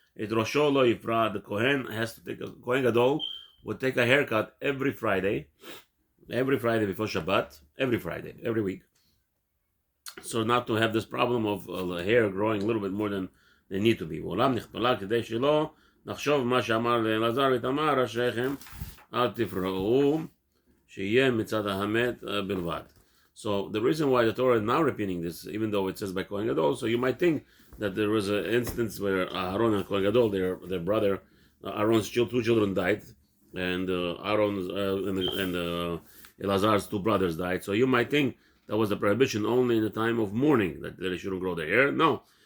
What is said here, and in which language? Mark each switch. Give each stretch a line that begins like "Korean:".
English: The Kohen has to Kohen Gadol would take a haircut every Friday before Shabbat, every week. So not to have this problem of the hair growing a little bit more than they need to be.
Hebrew: ועולם נכפלה כדי שלא נחשוב מה שאמר לאלעזר ותמר ראשיכם אל תפרעו שיהיה מצד האמת בלבד.
English: So the reason why the Torah is now repeating this, even though it says by Kohen Gadol, so you might think that there was an instance where Aaron and Kohen Gadol, their brother, Aaron's two children died, and Aaron's and Elazar's two brothers died. So you might think that was the prohibition only in the time of mourning, that they shouldn't grow their hair. No.